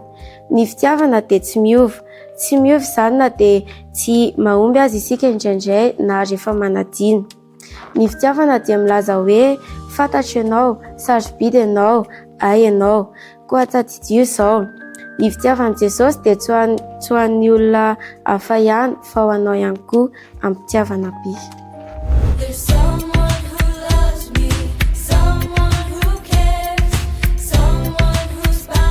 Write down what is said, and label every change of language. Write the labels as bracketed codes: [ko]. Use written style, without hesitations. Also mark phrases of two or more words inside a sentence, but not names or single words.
[mg] Ny fitiavana dia tsy miova izany na dia tsy mahomby azy isika indraindray na rehefa manadina. Ny fitiavana dia milaza hoe fantatro ianao, sarobidy ianao, ay ianao, koa tadidio izao. Ny fitiavan'i Jesosy dia tsy ho an'ny olona hafa ihany fa ho anao ihany koa ampitiavana be. [en] There's someone who loves me, someone who cares, someone who's